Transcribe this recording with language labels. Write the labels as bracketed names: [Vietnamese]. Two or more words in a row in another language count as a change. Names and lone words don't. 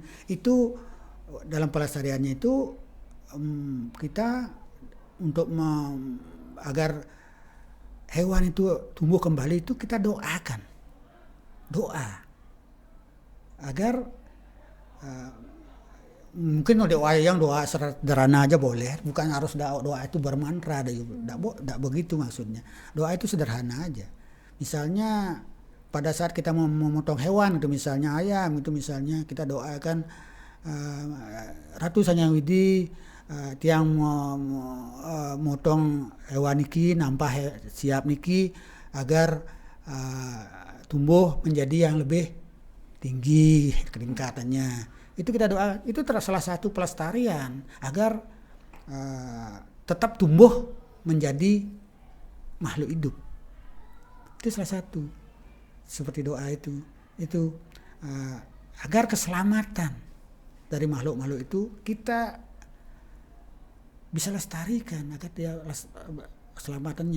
[Indonesian] Itu dalam pelestariannya itu kita untuk agar hewan itu tumbuh kembali itu kita doakan, doa agar mungkin doa sederhana aja boleh, bukan harus doa itu bermantra, tidak begitu maksudnya. Doa itu sederhana aja. Misalnya pada saat kita mau memotong hewan itu, misalnya ayam itu, misalnya kita doakan Ratu Sanyang Widi [Balinese] tiang motong hewan niki nampah siap niki [Indonesian] agar tumbuh menjadi yang lebih tinggi peningkatannya. Itu kita doa, itu salah satu pelestarian agar tetap tumbuh menjadi makhluk hidup. Itu salah satu seperti doa itu agar keselamatan dari makhluk-makhluk itu kita bisa lestarikan agar dia keselamatannya.